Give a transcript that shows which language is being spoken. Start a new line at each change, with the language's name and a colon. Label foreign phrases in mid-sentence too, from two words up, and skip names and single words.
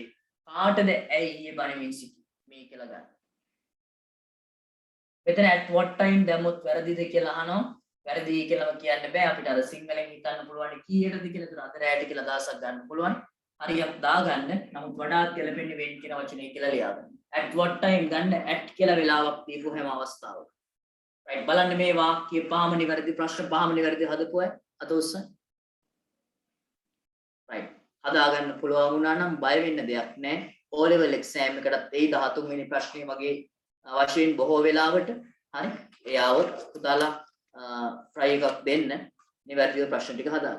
Sinhala: කාටද ඇය ඊයේ බනිමින් සිටියේ? මේ කියලා ගන්න. මෙතන
English: at what time
Sinhala: දැම්මොත් වැරදිද කියලා අහනවා. වැරදි කියලාම කියන්න බෑ. අපිට අර සිංහලෙන් හිතන්න පුළුවන් කීයටද කියලා තුන අතරයට කියලා දාසක් ගන්න පුළුවන්. හරියට දාගන්න. නමුත් වඩාත් ගැලපෙන්නේ when කියන වචනේ කියලා ලියාගන්න.
English: at what time
Sinhala: ගන්න at කියලා වෙලාවක් දීපු හැම අවස්ථාවක. right බලන්න මේ වාක්‍ය පහම නිවැරදි ප්‍රශ්න පහම නිවැරදි හදපුවා අත උස්සන්න. right හදාගන්න පුළුවන් වුණා නම් බය වෙන්න දෙයක් නැහැ. O level exam එකටත් ඒ 13 වෙනි ප්‍රශ්නේ වගේ වශයෙන් බොහෝ වෙලාවට හරි ඒ આવොත් පුතාලා try එකක් දෙන්න නිවැරදිව ප්‍රශ්න ටික හදාගන්න.